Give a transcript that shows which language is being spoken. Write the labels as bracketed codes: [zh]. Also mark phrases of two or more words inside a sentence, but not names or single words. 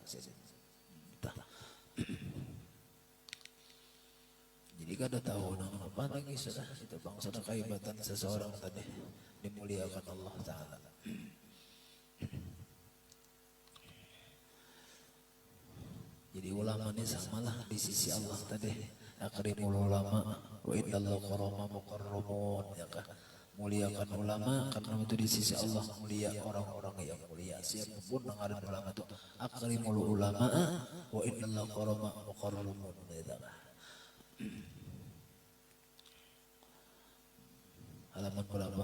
[id] Jadi kada tahu apa lagi sudah itu bang sudah kehebatan seseorang tadi dimuliakan Allah Ta'ala. Jadi ulama ini samalah di sisi Allah tadi. [ar] Akrimul ulama wa innal qarama mukarramun [id] ya kan. Muliakan ulama karena itu di sisi Allah mulia orang-orang yang mulia. Siapapun yang ada ulama itu [ar] akrimul ulama wa innal qarama mukarramun [id] ya kan. Halaman berapa?